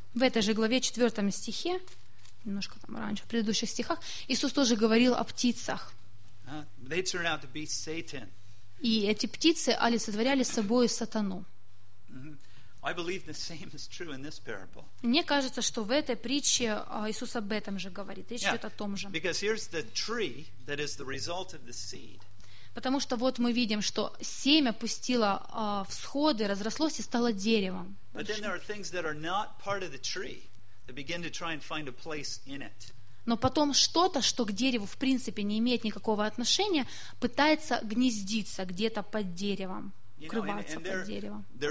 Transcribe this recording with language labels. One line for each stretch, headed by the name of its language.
Russian: В этой же главе, 4 стихе, немножко там раньше, в предыдущих стихах, Иисус тоже говорил о птицах.
English: They turn out to be Satan.
Russian: И эти птицы олицетворяли собой сатану.
English: I believe the same is true in this parable.
Russian: Мне кажется, что в этой притче Иисус об этом же говорит, речь идет о том же.
English: Because here's the tree that is the result of the seed.
Russian: Потому что вот мы видим, что семя пустило всходы, разрослось и стало деревом.
English: But then there are things that are not part of the tree that begin to try and find a place in it.
Russian: Но потом что-то, что к дереву в принципе не имеет никакого отношения, пытается гнездиться где-то под деревом, укрываться под деревом.